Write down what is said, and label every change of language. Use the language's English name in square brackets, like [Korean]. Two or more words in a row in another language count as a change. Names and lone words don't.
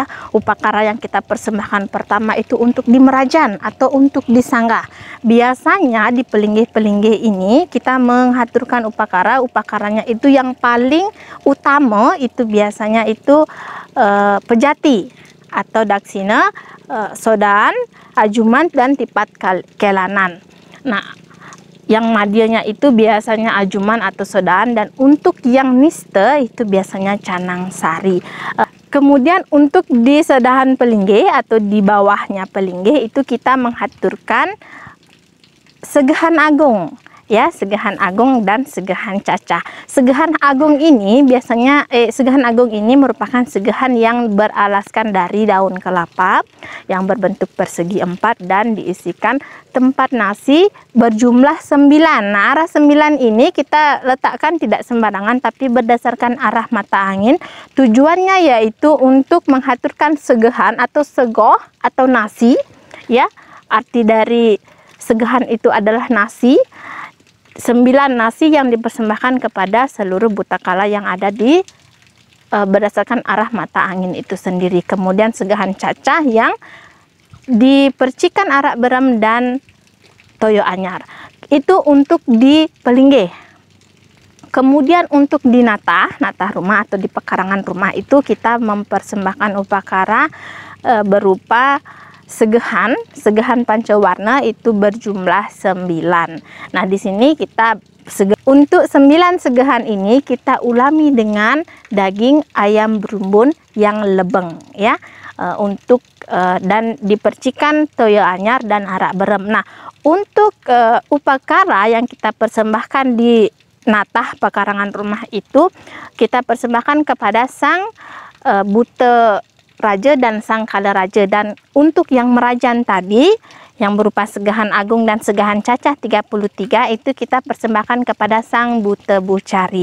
[Indonesian] Upakara yang kita persembahkan pertama itu untuk di Merajan atau untuk di Sanggah. Biasanya di pelinggih-pelinggih ini kita menghaturkan upakara. Upakaranya itu yang paling utama itu biasanya itu pejati atau daksina, sodan, ajuman, dan tipat kelanan. Nah, yang madianya itu biasanya ajuman atau sodaan, dan untuk yang niste itu biasanya canang sari. Kemudian untuk di sedahan pelinggih atau di bawahnya pelinggih itu kita menghaturkan Segahan Agung ya, Segahan Agung dan Segahan Cacah. Segahan Agung ini biasanya Segahan Agung ini merupakan segahan yang beralaskan dari daun kelapa yang berbentuk persegi 4 dan diisikan tempat nasi berjumlah 9. Nah, arah 9 ini kita letakkan tidak sembarangan tapi berdasarkan arah mata angin. Tujuannya yaitu untuk mengaturkan segahan atau segoh atau nasi, ya. Arti dari segahan itu adalah nasi. 9 nasi yang dipersembahkan kepada seluruh butakala yang ada di berdasarkan arah mata angin itu sendiri. Kemudian Segahan Cacah yang dipercikan arak berem dan toyo anyar. Itu untuk di Pelingge. Kemudian untuk di natah rumah atau di pekarangan rumah itu kita mempersembahkan upakara berupa segahan pancawarna itu berjumlah 9. Nah, di sini kita untuk 9 segahan ini kita ulami dengan daging ayam berumbun yang lebeng, ya. Dan dipercikan toyo anyar dan arak berem. Nah, untuk upakara yang kita persembahkan di natah pekarangan rumah itu kita persembahkan kepada sang Bute Raja dan Sang Kala Raja. Dan untuk yang merajan tadi yang berupa Segahan Agung dan Segahan Cacah 33 itu kita persembahkan kepada Sang Bute Bucari.